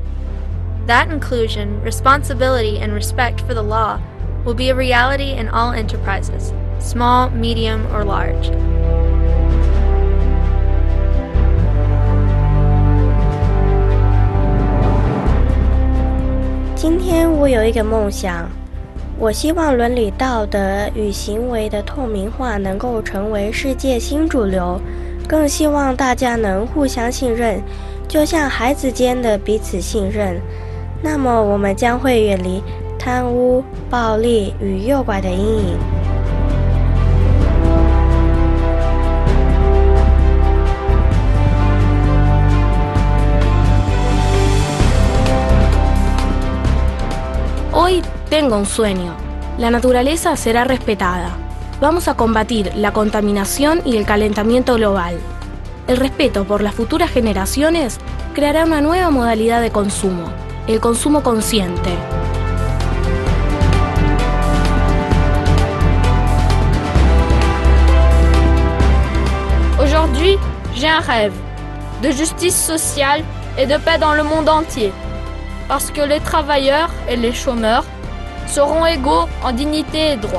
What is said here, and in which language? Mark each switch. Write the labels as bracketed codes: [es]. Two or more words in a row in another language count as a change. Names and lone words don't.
[en] That inclusion, responsibility, and respect for the law will be a reality in all enterprises, small, medium, or large. Today, [zh] 我有一个梦想。我希望伦理道德与行为的透明化能够成为世界新主流，更希望大家能互相信任，就像孩子间的彼此信任。那么我们将会远离贪污、暴力与诱拐的阴影。 [es] Hoy tengo un sueño. La naturaleza será respetada. Vamos a combatir la contaminación y el calentamiento global. El respeto por las futuras generaciones creará una nueva modalidad de consumo, el consumo consciente. [fr] Aujourd'hui, j'ai un rêve de justice sociale et de paix dans le monde entier. Parce que les travailleurs et les chômeurs seront égaux en dignité et droits.